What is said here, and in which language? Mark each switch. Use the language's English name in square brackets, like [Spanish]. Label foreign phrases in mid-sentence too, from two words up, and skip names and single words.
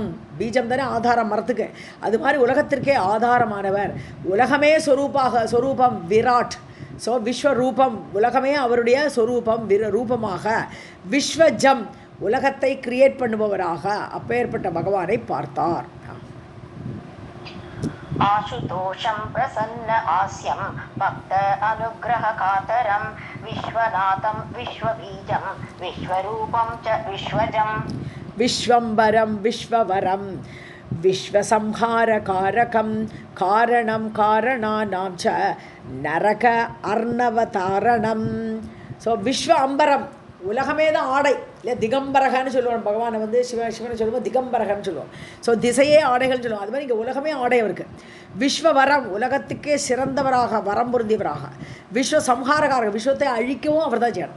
[Tamil] பீஜம் தானே ஆதாரம் மரத்துக்கு, அது மாதிரி உலகத்திற்கே ஆதாரமானவர். உலகமே சொரூபம் விராட். ஸோ விஸ்வரூபம், உலகமே அவருடைய சொரூபம் ரூபமாக. விஸ்வஜம், உலகத்தை கிரியேட் பண்ணுபவராக அப்பேற்பட்ட பகவானை பார்த்தார். [Sanskrit] आशुतोषं प्रसन्न आस्यं भक्त अनुग्रह कातरं विश्वनाथं विश्वबीजं विश्वरूपं च विश्वजं. विश्वम्बरं विश्ववरं विश्वसंहारकारकं कारणं कारणानां च नरक अर्णवतारणं. [Tamil] ஸோ [Sanskrit] विश्व अम्बरम्, [Tamil] உலகமே தான் ஆடை இல்லை, திகம்பரகன்னு சொல்லுவோம். பகவானை வந்து சிவனை சொல்லுவோம் திகம்பரகன்னு சொல்லுவோம். ஸோ திசையே ஆடைகள்னு சொல்லுவோம். அது மாதிரி இங்கே உலகமே ஆடை அவருக்கு. விஸ்வவரம், உலகத்துக்கே சிறந்தவராக, வரம் பொருந்தியவராக. [Sanskrit] विश्व संहारकारक, [Tamil] விஸ்வத்தை அழிக்கவும் அவர் தான் செய்யணும்.